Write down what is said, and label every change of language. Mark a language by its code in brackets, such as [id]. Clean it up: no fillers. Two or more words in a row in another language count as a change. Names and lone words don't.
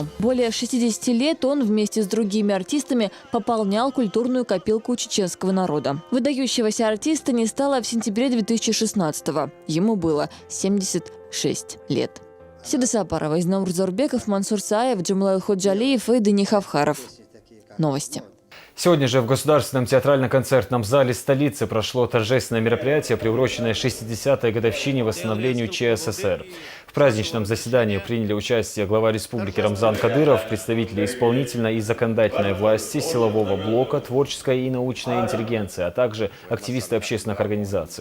[ru] Более 60 лет он вместе с другими артистами пополнял культурную копилку чеченского народа. Выдающегося артиста не стало в сентябре 2016-го. Ему было 76 лет. Седа Сапарова, Изнаур Зорбеков, Мансур Саев, Джамлаил Ходжалиев и Дени Хавхаров. Новости. Сегодня же в Государственном театрально-концертном зале столицы прошло торжественное мероприятие, приуроченное 60-й годовщине восстановлению ЧССР. В праздничном заседании приняли участие глава республики Рамзан Кадыров, представители исполнительной и законодательной власти, силового блока, творческой и научной интеллигенции, а также активисты общественных организаций.